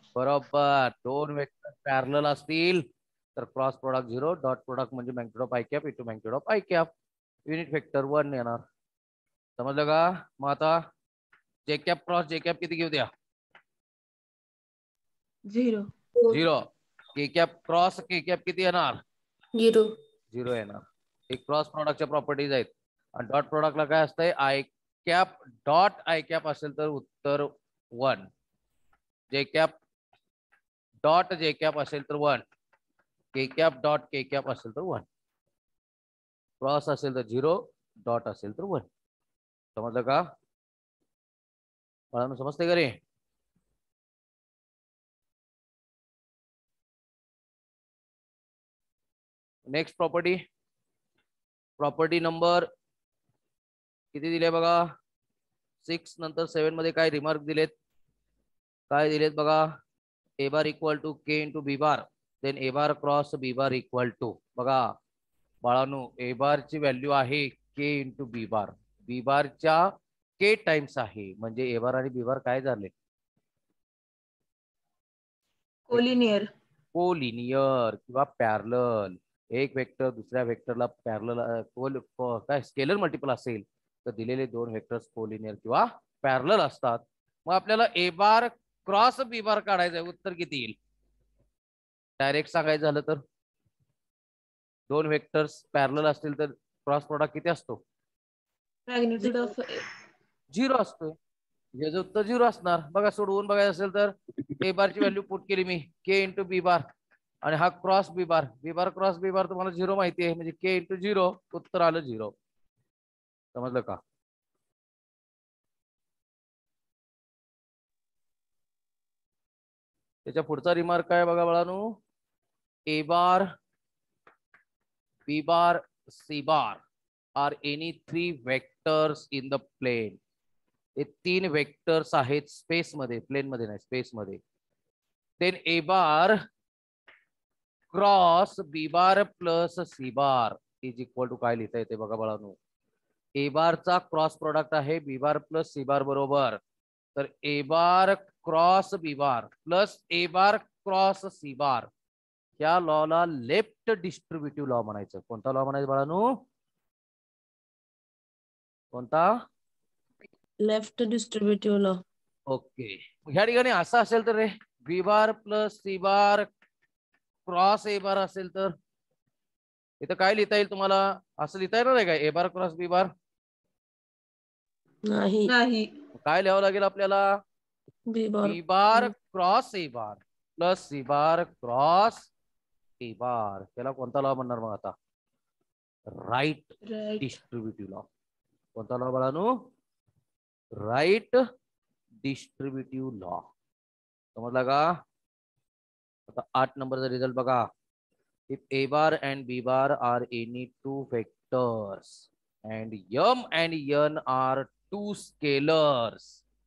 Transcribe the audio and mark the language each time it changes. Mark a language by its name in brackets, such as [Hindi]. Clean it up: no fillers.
[Marathi] बरोबर. दोन vector parallel असतील तर क्रॉस प्रोडक्ट 0, डॉट प्रोडक्ट म्हणजे [English] magnitude of i cap [Marathi] into magnitude of i cap. Unit vector 1 येणार. समजलं का? मग आता जे कॅप क्रॉस जे कॅप किती घेऊ द्या? 0. 0. के कॅप क्रॉस के कॅप किती येणार? 0. 0 येणार. एक क्रॉस प्रोडक्टच्या प्रॉपर्टीज आहेत. आणि डॉट प्रोडक्टला काय असतंय? I cap dot i cap असेल तर उत्तर 1. जे कॅप डॉट जे कॅप असेल तर 1. के कॅप डॉट के कॅप असेल तर 1. क्रॉस असेल तर 0, डॉट असेल तर 1. समजलं का? बाळांनो समजते का रे? नेक्स्ट प्रॉपर्टी नंबर किती दिले बघा? 6 नंतर 7 मध्ये काय रिमार्क दिलेत? काय दिलेत बघा? [English] A bar equal to k into b bar, then a bar cross b bar equal to. [Marathi] बघा बाळांनो, ए बारची व्हॅल्यू आहे के इंटू बी बार. बी बारच्या के टाइम्स आहे, म्हणजे ए बार आणि बी बार काय झाले? कोलिनियर. कोलिनियर किंवा पॅरलल. एक वेक्टर दुसऱ्या वेक्टरला पॅरलल काय स्केलर मल्टिपल असेल तर दिलेले दोन वेक्टर्स कोलिनियर किंवा पॅरलल असतात. मग आपल्याला ए बार क्रॉस बी बार काढायचं आहे, उत्तर किती येईल? डायरेक्ट सांगायचं झालं तर दोन वेक्टर्स पॅरलल असतील तर क्रॉस प्रोडक्ट किती असतो? [English] magnitude of [Marathi] 0 असतो. याचं उत्तर 0 असणार. बघा सोडवून बघायचं असेल तर ए बारची व्हॅल्यू पुट केली मी के इंटू बी बार, आणि हा cross B bar, B bar cross B bar तुम्हाला 0 माहिती आहे, म्हणजे के इंटू 0, उत्तर आलं 0. समजलं का? त्याच्या पुढचा रिमार्क काय बघा बाळांनो? [English] A bar b bar c bar are any 3 vectors in the plane. [Marathi] हे 3 वेक्टर्स आहेत स्पेस मध्ये, प्लेन मध्ये नाही, स्पेस मध्ये. [English] then A bar cross B bar plus C bar is equal to [Marathi] काय लिहिता येते बघा बाळांनो? ए बारचा क्रॉस प्रोडक्ट आहे बी बार प्लस सी बार बरोबर. तर ए बार क्रॉस बी बार प्लस ए बार क्रॉस सी बार, या लॉला लेफ्ट डिस्ट्रीब्युटिव्ह लॉ म्हणायचं. कोणता लॉ म्हणायचं बाळांनो? कोणता? Left distributive law. ओके. ह्या ठिकाणी असं असेल तर रे, बी बार प्लस सी बार क्रॉस ए बार असेल तर इथं काय लिहिता येईल तुम्हाला? असं लिहिता येणार आहे का ए बार क्रॉस बी बार? नाही. काय लिहावं लागेल आपल्याला? B bar. B bar cross ए बार प्लस सी बार क्रॉस ए बार. त्याला कोणता लॉ म्हणणार मग आता? Right distributive law. कोणता लॉ बाळांनो? Right distributive law. समजला का? आता 8 नंबरचा रिझल्ट बघा. [English] If A bar and B bar are any 2 vectors and m and n are 2 scalars.